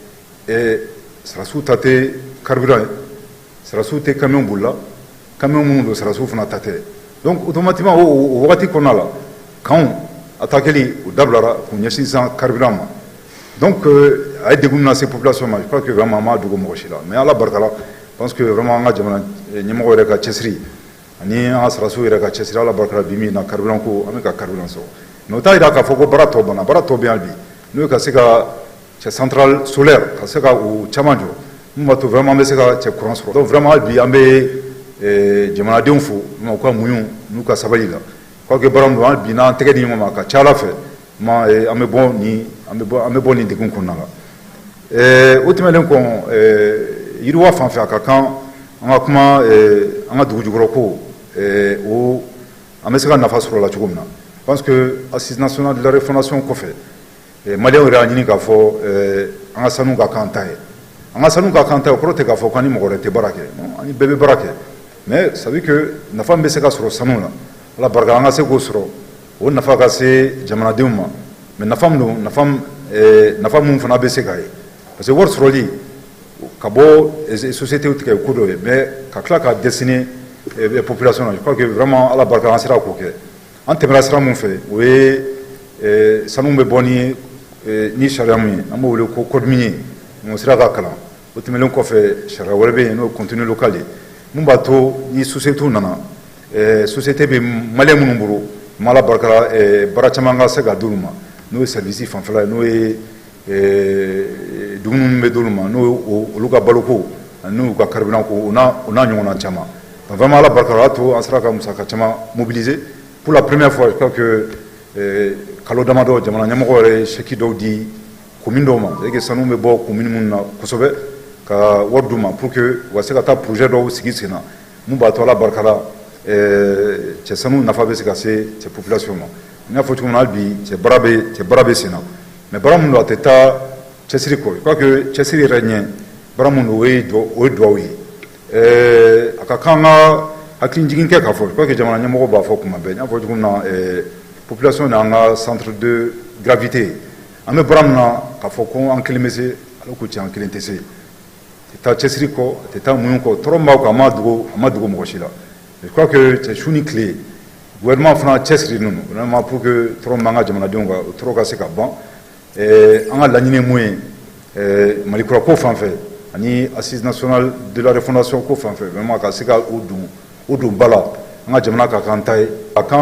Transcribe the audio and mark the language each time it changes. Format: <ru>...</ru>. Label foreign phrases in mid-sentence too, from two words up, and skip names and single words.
<bm>sarasiw ta tɛ carburant ye sarasiw tɛ camion bolila camion minnu don sarasiw fana ta tɛ</bm> <fr>donc automatiquement</fr> <bm>o wagati kɔnɔna la kanw a ta kɛli o dabilara k'u ɲɛsin sisan carburant ma donc a ye degun lase population ma</bm> <fr>je crois que vraiment</fr> <bm>a ma dogo mɔgɔ si la mais ala barika la</bm> <fr>je pense que vraiment</fr> <bm>an ka jamana ɲɛmɔgɔ yɛrɛ ka cɛsiri ani an ka sarasiw yɛrɛ ka cɛsiri ala barika la bi min na carburant ko an bɛ ka carburant sɔrɔ mais o t'a yira k'a fɔ ko baara tɔ banna baara tɔ bɛ yan bi n'o ye ka se ka cɛ</bm> <fr>centrale solaire</fr> <bm>ka se ka o caman jɔ mun b'a to vraiment an bɛ se ka cɛ courant sɔrɔ</bm> <fr>donc vraiment</fr> <bm>hali bi an bɛ jamanadenw fo u ka muɲu n'u ka sabali la quoique baara min don hali bi n'an tɛgɛ di ɲɔgɔn ma a ka ca ala fɛ an bɛ bɔ nin degun kɔnɔna la o tɛmɛnen kɔ yiriwa fan fɛ a ka kan an ka kuma an ka dugu jukɔrɔ ko o an bɛ se ka nafa sɔrɔ o la cogo min na</bm> <fr>je pense que assise nationale de la refondation</fr> <bm>kɔfɛ maliyɛnw yɛrɛ y'a ɲini k'a fɔ an ka sanu ka kan ta ye an ka sanu ka kan ta ye o kɔrɔ tɛ k'a fɔ k'an ni mɔgɔ wɛrɛ tɛ baara kɛ non ani bɛɛ bɛ baara kɛ</bm> <fr>mais ça veut dire que</fr> <bm>nafa min bɛ se ka sɔrɔ sanu la ala barika an ka se k'o sɔrɔ o nafa ka se jamanadenw ma mais nafa min don nafa min fana bɛ se k'a ye</bm> <fr>parce que</fr> <bm>wari sɔrɔli ka bɔ société tigɛ ko dɔ ye mais ka tila k'a</bm> <fr>destiner population</fr> <bm>na</bm> <fr>je crois que vraiment</fr> <bm>ala barika an sera k'o kɛ an tɛmɛra sira min fɛ o ye sanu bɛ bɔ ni sariya min ye an b'o wele ko</bm> <fr>code minier</fr> <bm>o sira ka kalan o tɛmɛnen kɔfɛ sariya wɛrɛ bɛ yen n'o ye</bm> <fr>contenu local</fr> <bm>ye mun b'a to ni société nana société bɛ maliyɛn minnu bolo ala barika la baara caman ka se ka d'olu ma n'o ye service fanfɛla ye n'o ye dumuni min bɛ d'olu ma n'o ye olu ka baloko ani n'u ka carburant ko o n'a ɲɔgɔnna caman donc vraiment ala barika la o y'a to an sera ka musaka caman</bm> <fr>mobiliser pour la première fois je crois que</fr> <bm>kalo damadɔ jamana ɲɛmɔgɔ yɛrɛ ye chèque dɔw di commune dɔw ma</bm> <fr>c'est à dire que</fr> <bm>sanu bɛ bɔ commune minnu na kosɛbɛ ka wari d'u ma</bm> <fr>pour que</fr> <bm>u ka se ka taa projet dɔw sigi sen na mun b'a to ala barika la cɛ sanu nafa bɛ se ka se cɛ population ma n y'a fɔ cogo min na hali bi cɛ baara bɛ sen na mais baara min don a tɛ taa cɛsiri kɔ</bm> <fr>je crois que</fr> <bm>cɛsiri yɛrɛ ɲɛ baara min don o ye duwawu ye a ka kan ka hakili jigin kɛ k'a fɔ</bm> <fr>je crois que</fr> <bm>jamana ɲɛmɔgɔ b'a fɔ kuma bɛɛ n y'a fɔ cogo min na population de an ka</bm> <fr>centre de gravité</fr> <bm>an bɛ baara min na k'a fɔ ko an kelen bɛ se ala ko tiɲɛ an kelen tɛ se a tɛ taa cɛsiri kɔ a tɛ taa muɲu kɔ tɔɔrɔ min b'aw kan a ma dogo mɔgɔ si la</bm> <fr>je crois que</fr> <bm>cɛ su ni tile gouvernement fana cɛsiri ninnu</bm> <fr>vraiment pour que</fr> <bm>tɔɔrɔ min b'an ka jamanadenw kan o tɔɔrɔ ka se ka ban an ka laɲini ye mun ye malikura ko fan fɛ ani</bm> <fr>assise nationale de la refondation</fr> <bm>ko fan fɛ vraiment ka se ka o don ba la an ka jamana ka kan ta ye a kan</bm>